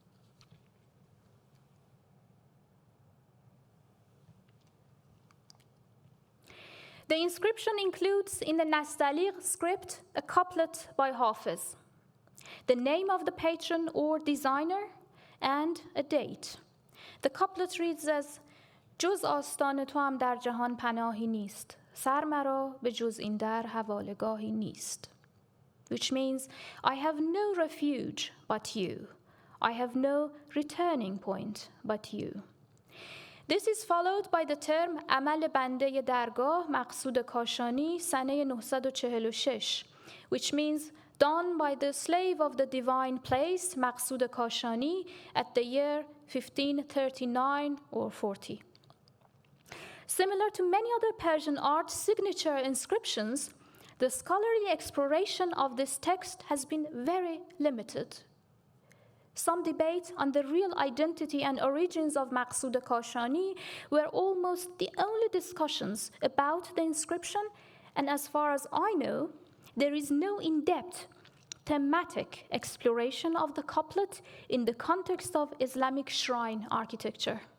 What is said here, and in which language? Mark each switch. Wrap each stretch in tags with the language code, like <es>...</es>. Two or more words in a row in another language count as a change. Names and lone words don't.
<en>The inscription includes in the Nastaliq script a couplet by Hafiz, the name of the patron or designer, and a date. The couplet reads as</en> <fa>جز آستان تو هم در جهان پناهی نیست سر مرا به جز این در حواله‌گاهی نیست,</fa> <en>which means I have no refuge but you. I have no returning point but you. This is followed by the term</en> <fa>عمل بنده درگاه مقصود کاشانی سنه 946,</fa> <en>which means done by the slave of the divine place مقصود کاشانی at the year 1539 or 40. Similar to many other Persian art signature inscriptions, the scholarly exploration of this text has been very limited. Some debate on the real identity and origins of Maqsood Kashani were almost the only discussions about the inscription, and as far as I know, there is no in-depth thematic exploration of the couplet in the context of Islamic shrine architecture.</en>